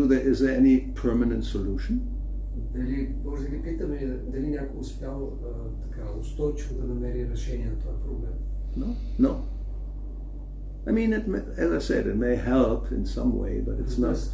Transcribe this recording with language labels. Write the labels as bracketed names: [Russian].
[English] Is there any permanent solution? [Bulgarian] Дали може да ги питаме дали някой успял така устойчиво да намери решение на този проблем? [English] No. I mean, as I said, it may help in some way, but it's not.